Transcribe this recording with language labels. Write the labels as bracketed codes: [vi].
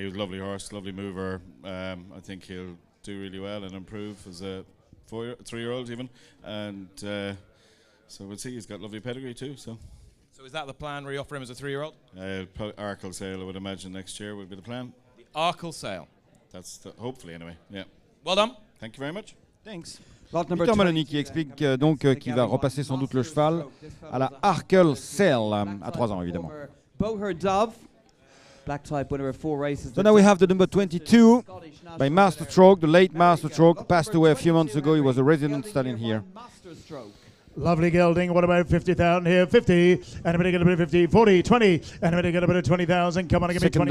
[en] He was a lovely horse, lovely mover. I think he'll do really well and improve as a 3-year-old even, and so we'll see. He's got lovely pedigree too. So is that the plan? Re-offer him as a 3-year-old? Arkle sale, I would imagine next year would be the plan. The Arkle sale. That's hopefully anyway. Yeah. Well done. Thank you very much. Thanks. [fr] Peter Maloney qui explique donc qu'il va repasser sans doute le cheval à la Arkle Sale à 3 ans évidemment. [en] Boher Dove, black type winner of 4 races. So now we have the number 22 by Master Stroke, the late Master Stroke, passed away a few months ago. He was a resident stallion here. Lovely gelding. What about 50,000 here? 50. And a bit of 50. 40, 20. And a bit of 20,000. Come on, give me 20.